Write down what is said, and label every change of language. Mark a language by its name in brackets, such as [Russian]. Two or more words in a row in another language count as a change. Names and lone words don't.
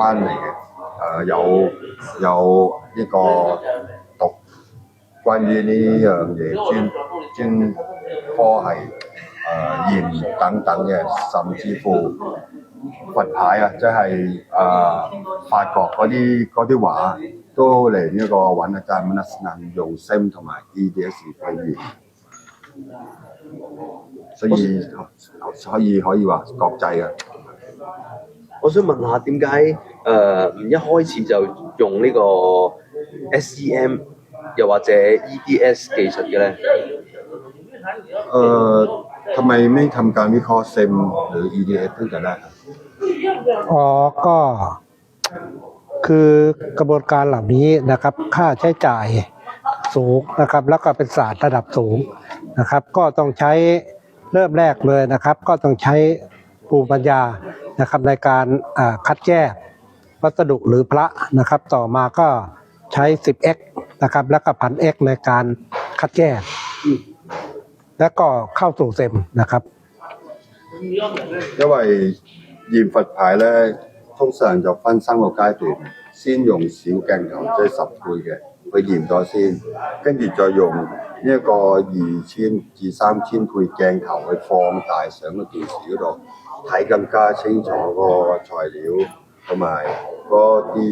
[Cantonese] 嚟嘅，有呢個讀關於呢樣嘢專科係研等等嘅，甚至乎佛牌啊，即係法國嗰啲畫都嚟呢個揾阿贊文德斯納用 SEM 同埋 EDS 去研，所以可以話國際啊。我想問下點解唔一開始就用呢個 SEM 又或者 EDS 技術嘅咧？ [Thai] ทำไมไม่ทำการวิเคราะห์ SEM หรือ EDS ตั้งแต่แรก ก็คือกระบวนการเหล่านี้นะครับค่าใช้จ่ายสูงนะครับแล้วก็เป็นศาสตร์ระดับสูงนะครับก็ต้องใช้เริ่มแรกเลยนะครับก็ต้องใช้ภูมิปัญญานะครับในการคัดแยกวัสดุหรือพระนะครับต่อมาก็ใช้ 10x นะครับแล้วก็ 1000x ในการคัดแยกแล้วก็เข้าสู่เซมนะครับ [Cantonese] 因為驗佛牌咧，通常就分3個階段，先用小鏡頭即係10倍嘅去驗咗先，跟住再用呢一個2000至3000倍鏡頭去放大上個電視嗰度，睇更加清楚個材料同埋嗰啲